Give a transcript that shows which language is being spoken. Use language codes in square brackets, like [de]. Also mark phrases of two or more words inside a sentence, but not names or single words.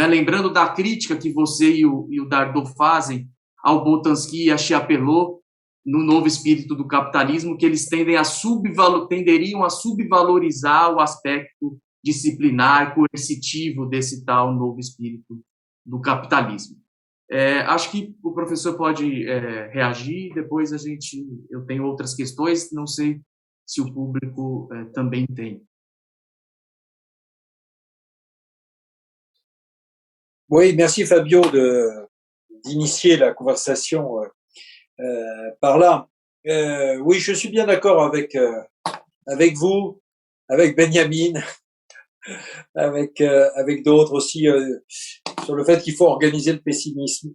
[pt] Lembrando da crítica que você e o Dardot fazem ao Boltanski e a Chiapelot no Novo Espírito do Capitalismo, que eles tenderiam a subvalorizar o aspecto disciplinar, coercitivo desse tal novo espírito do capitalismo. Acho que o professor pode reagir, depois eu tenho outras questões, não sei se o público também tem. [fr] Oui, merci Fabio d'initier la conversation par là. Oui, je suis bien d'accord avec vous, avec Benjamin, avec d'autres aussi sur le fait qu'il faut organiser le pessimisme.